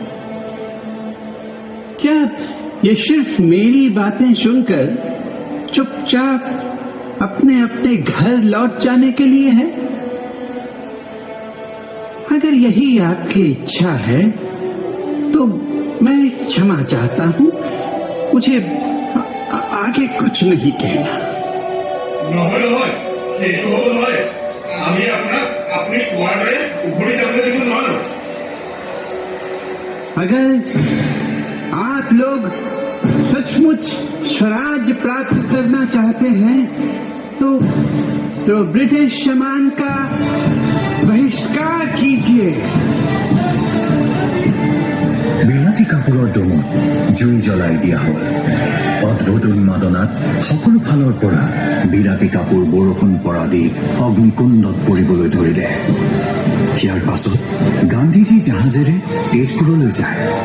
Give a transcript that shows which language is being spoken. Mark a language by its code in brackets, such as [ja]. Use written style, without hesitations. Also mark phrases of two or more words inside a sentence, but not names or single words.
[hi] क्या ये सिर्फ मेरी बातें सुनकर चुपचाप अपने अपने घर लौट जाने के लिए है? अगर यही आपकी इच्छा है तो मैं क्षमा चाहता हूं, मुझे आगे कुछ नहीं कहना। [as] নহয় নহয়, সেইটো হ'ব নোৱাৰে। আমি আপোনাক আপুনি কোৱাৰ দৰে উভতি যাবলৈ দিব নোৱাৰো। [hi] अगर आप लोग सचमुच स्वराज प्राप्त करना चाहते हैं तो ब्रिटिश सामान का बहिष्कार कीजिए। [as] বিলাতী কাপোৰৰ দমত জুই জ্বলাই দিয়া হল। অদ্ভুত উন্মাদনাত সকলো ফালৰ পৰা বিলাতী কাপোৰ বৰষুণ পৰা দি অগ্নিকুণ্ডত পৰিবলৈ ধৰিলে। ইয়াৰ পাছত গান্ধীজী জাহাজেৰে তেজপুৰলৈ যায়।